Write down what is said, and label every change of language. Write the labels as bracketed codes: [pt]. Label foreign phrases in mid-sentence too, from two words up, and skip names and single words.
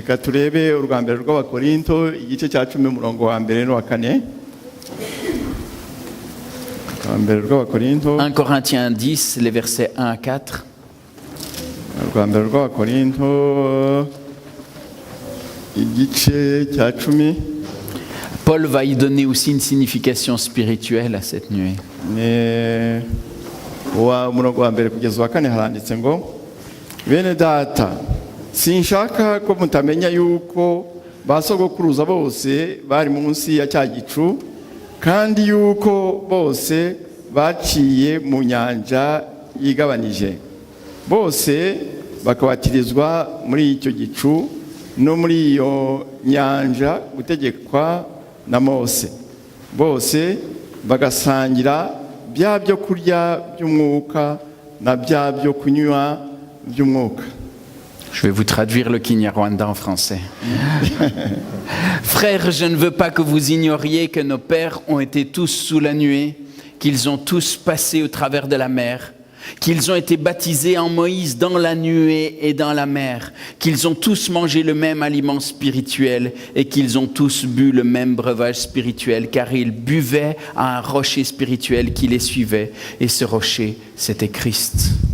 [fr] 1 Corinthiens 10, les versets 1 à 4. Paul va y donner aussi une signification spirituelle à cette nuée. [rw] Bene data, sinshaka ko mutamenya yuko basogokuruza bose bari munsi ya cya gicu, kandi yuko bose baciye mu nyanja yigabanije. Bose bakabatirizwa muri icyo gicu no muri iyo nyanja gutegekwa na Mose. Bose bagasangira bya byo kurya by'umwuka na bya byo kunywa by'umwuka. [fr] Je vais vous traduire le Kinyarwanda en français. Frères, je ne veux pas que vous ignoriez que nos pères ont été tous sous la nuée, qu'ils ont tous passé au travers de la mer, qu'ils ont été baptisés en Moïse dans la nuée et dans la mer, qu'ils ont tous mangé le même aliment spirituel et qu'ils ont tous bu le même breuvage spirituel, car ils buvaient à un rocher spirituel qui les suivait, et ce rocher, c'était Christ.